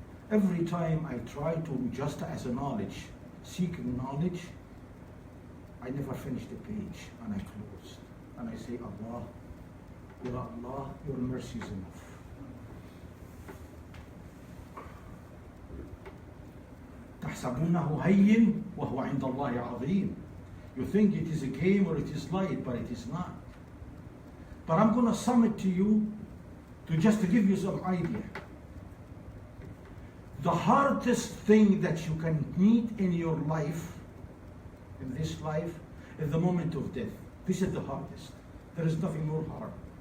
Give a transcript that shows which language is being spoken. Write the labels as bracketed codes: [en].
[en] Every time I try to, just as a knowledge, seeking knowledge, I never finish the page and I close. And I say, Allah, Ya Allah, your mercy is enough. [ar] تحسبونه هين وهو عند الله عظيم. [en] You think it is a game or it is light, but it is not. But I'm going to sum it to you to just to give you some idea. The hardest thing that you can meet in your life, in this life, is the moment of death. This is the hardest. There is nothing more hard.